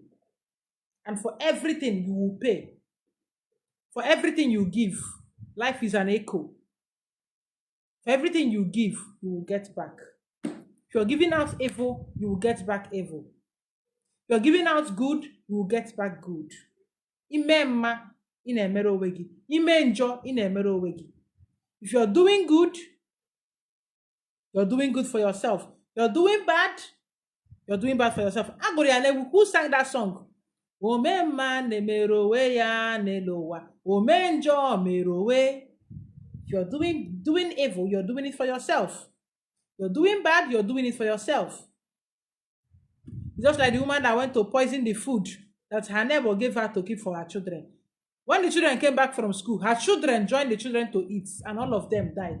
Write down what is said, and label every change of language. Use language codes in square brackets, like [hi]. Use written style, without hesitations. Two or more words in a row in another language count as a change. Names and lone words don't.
[en] And for everything you will pay. For everything you give, life is an echo. For everything you give, you will get back. If you're giving out evil, you will get back evil. If you're giving out good, you will get back good. [ig] Ime mma, ị na-emere onwe gị. Ime njọ, ị na-emere onwe gị. [en] If you're doing good for yourself. You're doing bad for yourself. [ig] Agụrụ ya n'egwu, [en] who sang that song? [ig] Ome mma na-emere onwe ya n'elu ụwa. Ome njọ mere onwe. [en] If you're doing evil, you're doing it for yourself. You're doing bad, you're doing it for yourself. Just like the woman that went to poison the food that her neighbor gave her to keep for her children. When the children came back from school, her children joined the children to eat, and all of them died.